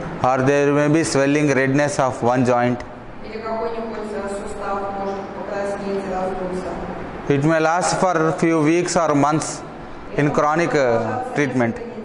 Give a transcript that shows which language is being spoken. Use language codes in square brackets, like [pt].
[en] Or there may be swelling, redness of one joint. [ru] Или какой-нибудь сустав может покраснеть и раздуться. [en] It may last for a few weeks or months in chronic treatment.